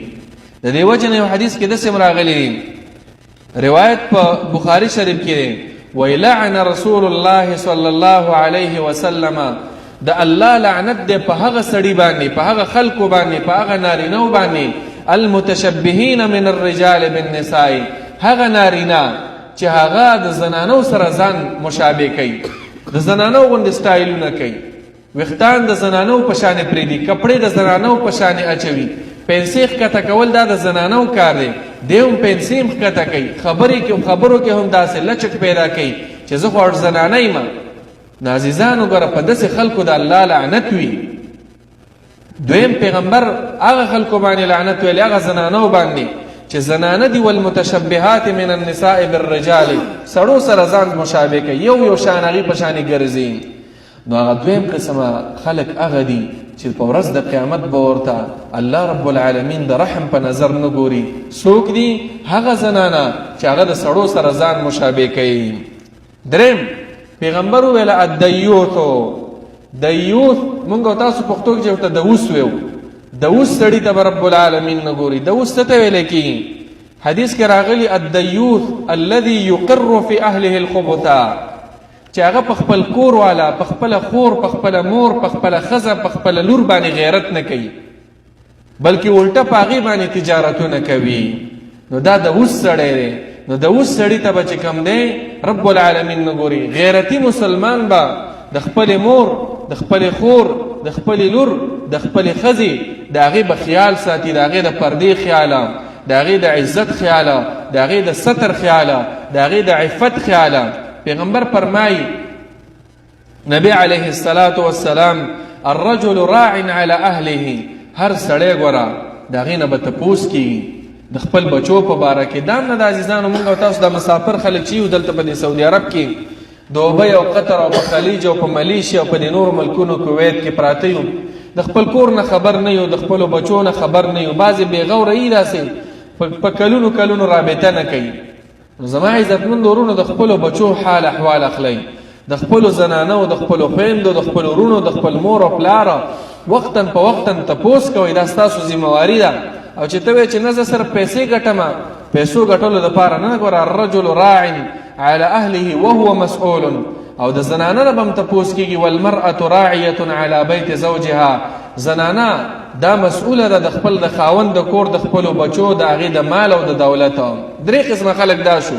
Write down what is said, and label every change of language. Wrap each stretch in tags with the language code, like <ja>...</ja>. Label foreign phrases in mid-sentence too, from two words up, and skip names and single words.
<ps>د دې وجې نه یو حدیث کې داسې راغلی دی، روایت په بخاري شریف کې دی، وی</ps> <ar>لعن رسول الله صلی الله علیه وسلم،</ar> <ps>د الله لعنت دی په هغه سړي باندې، په هغه خلکو باندې، په هغه نارینهو باندې</ps> <ar>المتشبهین من الرجال بالنساء،</ar> <ps>هغه نارینه چې هغه د زنانو سره ځان مشابه کوي، د زنانو غوندې سټایلونه کوي، ویښتان د زنانو په شانې پرېږدي، کپړې د زنانو په شانې اچوي، پنسې ښکته کول دا د زنانو کار دی، دی هم پنسې هم ښکته کوي، خبرو کې هم داسې لچک پیدا کوي چې زه خو زنانه یم. نو عزیزانو ګوره په داسې خلکو د الله لعنت وي. دویم پیغمبر هغه خلکو باندې لعنت ویلی، هغه زنانو باندې چې زنانه دي</ps> <ar>والمتشبهات من النساء بالرجال،</ar> <ps>سړو سره ځان مشابه کوي، یو شان هغې په شانې ګرځي. نو هغه دویم قسمه خلک هغه دي چې په ورځ د قیامت به ورته الله</ps> <ar>رب العالمین</ar> <ps>د رحم په نظر نه ګوري. څوک دي؟ هغه زنانه چې هغه د سړو سره ځان مشابه کوي. دریم پیغمبر وویله الدیوثو، دیوث مونږ او تاسو پښتو کې چې ورته دوس ویو، دوس سړي ته به</ps> <ar>رب العالمین</ar> <ps>نه ګوري. دوس څه ته ویلی کېږي؟ حدیث کې راغلی</ps> <ar>الدیوث الذي يقر في اهله الخبثا،</ar> <ps>چې هغه په خپل کور والا، په خپل خور، په خپل مور، په خپل ښځه، په خپل لور باندې غیرت نه کوي، بلکې الټه په هغې باندې تجارتونه کوي. نو دا د اوس سړی دی. نو د اوس سړي ته به چې کوم دی</ps> <ar>رب العالمین</ar> <ps>نه ګوري. غیرتي مسلمان به د خپل مور، د خپل خور، د خپل لور، د خپل ښځې د هغې به خیال ساتي، د هغې د پردې خیاله، د هغې د عزت خیاله، د هغې د ستر خیاله، د هغې د عفت خیاله. پیغمبر فرمایي نبی</ps> <ar>علیه الصلاة والسلام الرجل راع علی اهله،</ar> <ps>هر سړی ګوره د هغې نه به تپوس کېږي د خپل بچو په باره کې. دا نه د عزیزانو مونږ او تاسو د مسافر خلک چې یو دلته په سعودي عرب کې دوبۍ او قطر او په خلیج او په ملیشیا او په دې نورو ملکونو کویت کې پراته یو، د خپل کور نه خبر نه یو، د خپلو بچو نه خبر نه یو. بعضې بېغوره یي داسې په کلونو کلونو رابطه نه کوي. نو زما عزتمند ورونو د خپلو بچو حال احوال اخلئ، د خپلو زنانو، د خپلو خویندو، د خپلو ورونو، د خپل مور او پلاره وقتا په وقتا تپوس کوئ. دا ستاسو ذمواري ده. او چې ته وایې چې نه زه صرف پیسې ګټمه، پیسو ګټلو دپاره نه. ګوره</ps> <ar>الرجل راع علی اهله وهو مسؤول،</ar> <ps>او د زنانه نه به هم تپوس کېږي.</ps> <ar>والمرأة راعیة علی بیت زوجها،</ar> <ps>زنانه دا مسؤوله ده د خپل د خاوند د کور، د خپلو بچو، د هغې د مال او د دولت. درې قسمه خلک دا شو.</ps>